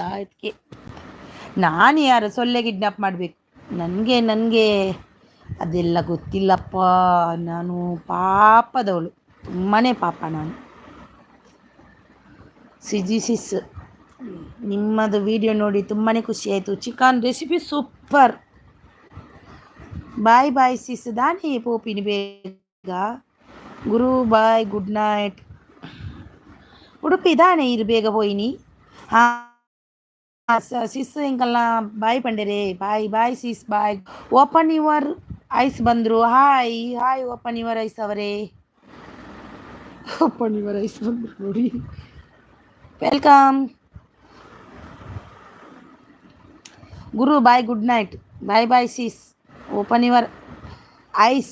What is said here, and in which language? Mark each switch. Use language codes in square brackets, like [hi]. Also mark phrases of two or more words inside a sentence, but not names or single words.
[kn] ಅದಕ್ಕೆ ನಾನು ಯಾರು ಸೊಳ್ಳೆ ಕಿಡ್ನಾಪ್ ಮಾಡಬೇಕು? ನನಗೆ ಅದೆಲ್ಲ ಗೊತ್ತಿಲ್ಲಪ್ಪ. ನಾನು ಪಾಪದವಳು, ತುಂಬಾ ಪಾಪ ನಾನು. ಸಿಸ್ ನಿಮ್ಮದು ವಿಡಿಯೋ ನೋಡಿ ತುಂಬಾ ಖುಷಿ ಆಯಿತು. ಚಿಕನ್ ರೆಸಿಪಿ ಸೂಪರ್. [en] bye sis. [tcy] ದಾನಿ ಪೋಪಿನಿ ಬೇಗ ಗುರು [en] bye good night. [tcy] ಉಡುಪಿ ದಾನೆ ಇರು ಬೇಗ ಹೋಯ್ನಿ. ಹಾಂ ಸಿಸ್ ಇಂಕಲ್ಲ ಬಾಯ್ ಪಂಡೆರೆ. [en] bye sis bye. ಓಪನ್ ಯುವರ್ ಐಸ್ ಬಂದರು. [kn] ಹಾಯ್ ಓಪನ್ ಯುವರ್ ಐಸ್ ಅವರೇ. ಓಪನ್ ಯುವರ್ ಐಸ್ ಬಂದರು ನೋಡಿ. [en] welcome ಗುರು bye good night. bye sis. ಓಪನ್ ಯುವರ್ ಐಸ್.